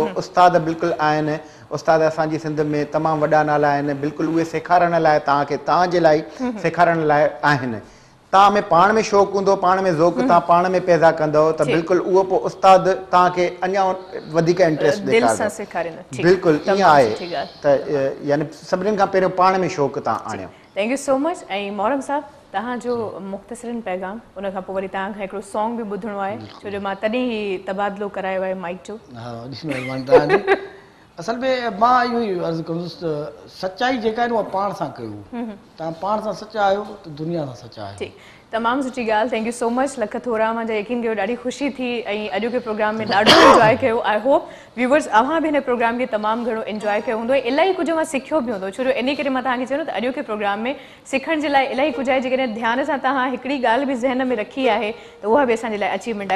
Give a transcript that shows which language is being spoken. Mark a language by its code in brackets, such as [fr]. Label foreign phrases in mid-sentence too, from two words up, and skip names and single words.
[sd] उस्ताद बिल्कुलु आहिनि, उस्ताद असांजी सिंध में तमामु वॾा नाला आहिनि, बिल्कुलु उहे सेखारण लाइ तव्हांखे तव्हांजे लाइ सेखारण लाइ आहिनि। तव्हां में पाण में शौक़ु हूंदो, पाण में ज़ौक़ु तव्हां पाण में पैदा कंदव त बिल्कुलु उहो पोइ उस्ताद तव्हांखे अञा वधीक इंट्रस्ट ॾेखारींदो। बिल्कुलु ईअं आहे त यानी सभिनीनि खां पहिरियों पाण में शौक़ु तव्हां आणियो। [en] thank you so much. [sd] ऐं मोहरम साहब तव्हांजो मुख़्तसरन पैगाम उन खां पोइ वरी तव्हांखां हिकिड़ो सॉन्ग बि ॿुधणो आहे छो जो मां तॾहिं ई तबादलो करायो आहे माइक जो। हाँ ॾिसो महिरबानी तव्हांजी। असल में मां इहो ई अर्ज़ु कंदुसि त सचाई जेका आहे न उहा पाण सां कयो। तव्हां पाण सां सचा आहियो त दुनिया सां सचा आहियो। ठीक, तमामु सुठी ॻाल्हि, [en] thank you so much [sd] लख थोरा। मुंहिंजा यकीन कयो ॾाढी ख़ुशी थी ऐं अॼोके प्रोग्राम में ॾाढो इंजॉय कयो। [en] I hope viewers [sd] अव्हां बि हिन प्रोग्राम खे तमामु घणो इंजॉय कयो हूंदो। इलाही कुझु मां सिखियो बि हूंदो छो जो इन करे मां तव्हांखे चयो त अॼोके प्रोग्राम में सिखण जे लाइ इलाही कुझु आहे। जेकॾहिं ध्यान सां तव्हां हिकिड़ी ॻाल्हि बि ज़हन में रखी आहे त उहा बि असांजे लाइ अचीवमेंट आहे।